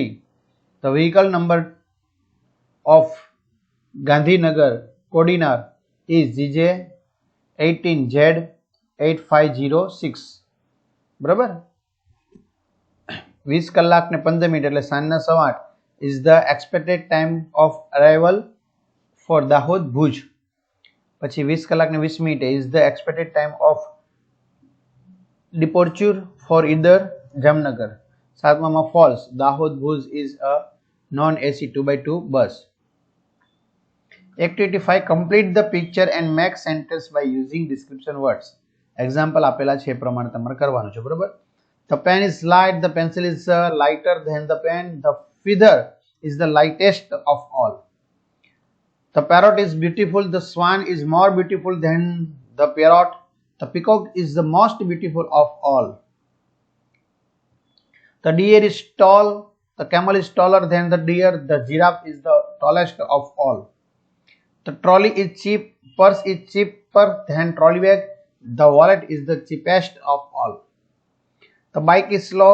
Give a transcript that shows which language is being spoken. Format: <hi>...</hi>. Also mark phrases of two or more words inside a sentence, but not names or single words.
<en>the vehicle number of ગાંધીનગર કોડીનાર is GJ18Z8506.</en> <gu>બરાબર, 20 કલાક ને 15 મિનિટ એટલે સાંજના 8:15</gu> <en>is the expected time of arrival for દાહોદ ભુજ.</en> <gu>પછી 20 કલાક ને 20 મિનિટ</gu> <en>is the expected time of departure for either જામનગર. 7માં false, દાહોદ ભુજ is a non AC 2x2 bus. Activity 5, complete the picture and make sentence by using description words.</en> <gu>Example આપેલા છે એ પ્રમાણે તમારે કરવાનું છે. બરાબર,</gu> <en>the pen is light, the pencil is lighter than the pen, the feather is the lightest of all, the parrot is beautiful, the swan is more beautiful than the parrot, the peacock is the most beautiful of all, the deer is tall, the camel is taller than the deer, the giraffe is the tallest of all, the trolley is cheap, purse is cheaper than trolley bag, the wallet is the cheapest of all, The bike is slow.</en>